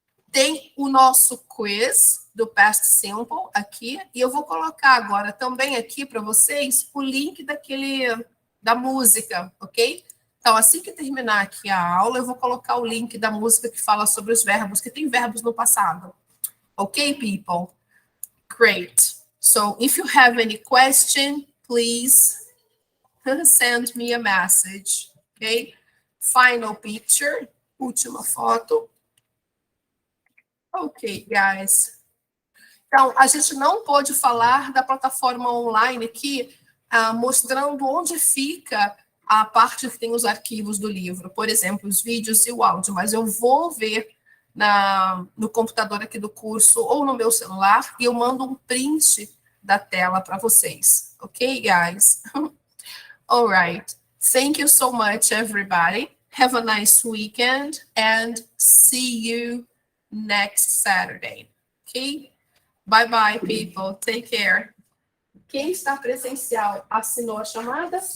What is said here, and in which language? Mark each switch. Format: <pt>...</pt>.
<pt>Tem o nosso quiz do Past Simple aqui, e eu vou colocar agora também aqui para vocês o link da música, ok? Então, assim que terminar aqui a aula, eu vou colocar o link da música que fala sobre os verbos, que tem verbos no passado.</pt> <en>Ok, people? Great. So, if you have any question, please send me a message, ok? Final picture,</en> <pt>última foto.</pt> <en>Ok, guys.</en> <pt>Então, a gente não pôde falar da plataforma online aqui, mostrando onde fica a parte que tem os arquivos do livro, por exemplo, os vídeos e o áudio, mas eu vou ver no computador aqui do curso ou no meu celular e eu mando um print da tela para vocês.</pt> <en>Ok, guys? All right. Thank you so much, everybody. Have a nice weekend and see you next Saturday. Okay? Bye-bye, people. Take care.</en> <pt>Quem está presencial assinou a chamada?</pt>